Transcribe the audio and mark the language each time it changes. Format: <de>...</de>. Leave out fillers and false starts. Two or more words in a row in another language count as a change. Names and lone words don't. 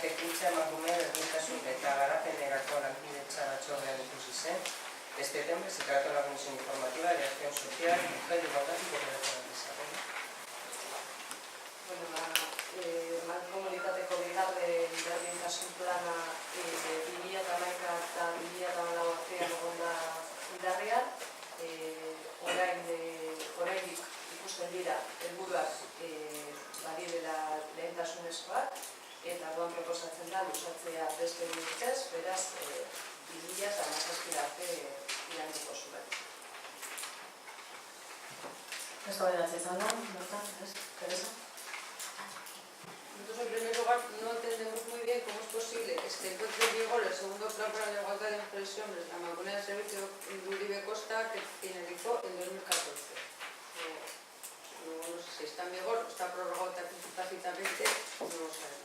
<eu>Etxebizitza emakume berdintasun eta garapenerako lankidetza batzordean ikusi zen.</eu> <es>Este tema se trató en la Comisión Informativa de Acción Social, Mujer, Igualdad y Cooperación al Desarrollo.</es> <eu>Mankomunitateko bigarren berdintasun plana 2011 eta 2014 artean egon da indarrean. Oraindik ikusten dira helburuak badirela lehentasunezkoak, eta orduan proposatzen da luzatzea beste bi urtez, beraz 2017 arte iraungo zuen. Eztabaidatzea izan da, bertan, ez? Teresa?</eu> <es>Nosotros, en primer lugar, no entendemos muy bien cómo es posible que se encuentre en vigor el segundo plan para la igualdad de mujeres y hombres, la Mancomunidad de Servicio de Uribe Costa, que finalizó en 2014. No sé si está en vigor o está prorrogado tácitamente, no lo sabemos.</es>